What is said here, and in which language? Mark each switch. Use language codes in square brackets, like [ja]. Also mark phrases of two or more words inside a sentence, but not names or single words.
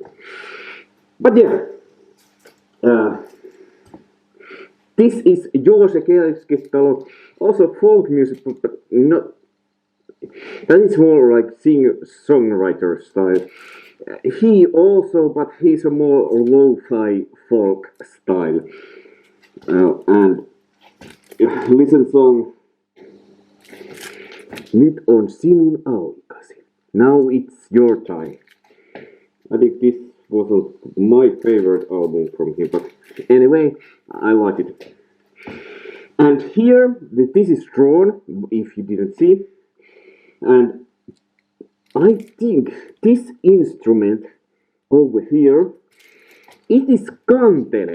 [en] But yeah, uh, this is Joose Keskitalo, also folk music, but not. That is more like singer-songwriter style. He also, but he's a more lo-fi folk style. And listen song. [fi] Nyt on sinun aikasi. [en] Now it's your time. I think this wasn't my favorite album from him, but anyway, I like it. And here, this is drawn, if you didn't see. And I think this instrument over here, it is kantele.